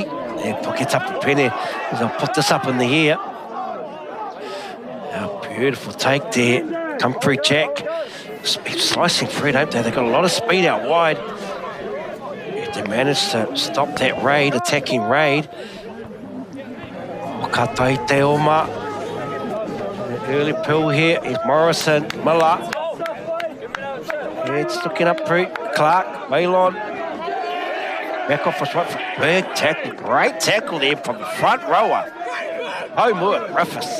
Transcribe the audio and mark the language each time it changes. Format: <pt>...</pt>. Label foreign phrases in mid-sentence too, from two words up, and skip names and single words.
<en>And gets up the penny. They'll put this up in the air. Oh, beautiful take there. Come through Jack. Slicing through, don't they? They've got a lot of speed out wide. If they manage to stop that raid, attacking raid.</en> <mi>Katai te oma.</mi> <en>Early pull here is Morrison, Miller. It's looking up through Clark, Waylon. Back off was right for big tackle. Great tackle there from the front rower. Homewood, Ruffus.</en>